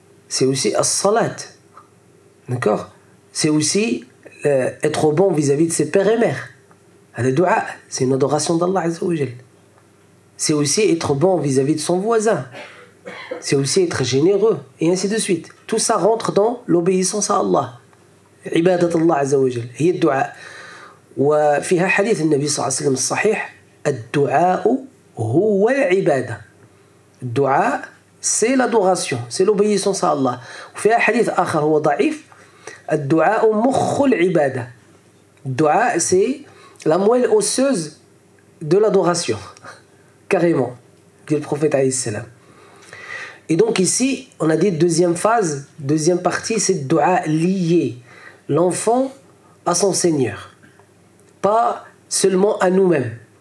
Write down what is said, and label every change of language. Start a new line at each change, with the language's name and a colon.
French: C'est aussi as-salat. D'accord? C'est aussi être bon vis-à-vis de ses pères et mères. Le dua, c'est une adoration d'Allah Azza wa Jal. C'est aussi être bon vis-à-vis de son voisin. C'est aussi être généreux, et ainsi de suite. Tout ça rentre dans l'obéissance à Allah.
Arabic: عبادة الله عز وجل هي الدعاء. وفيها حديث النبي صلى الله عليه وسلم الصحيح الدعاء هو العبادة.
French: الدعاء c'est l'adoration, c'est l'obéissance à Allah.
Arabic: وفيها حديث آخر هو ضعيف الدعاء مخ العبادة.
French: الدعاء c'est la moelle osseuse de l'adoration, carrément, dit le prophète alayhi salam. Et donc ici, on a dit deuxième phase, deuxième partie, c'est dua lié l'enfant à son Seigneur, pas seulement à nous-mêmes.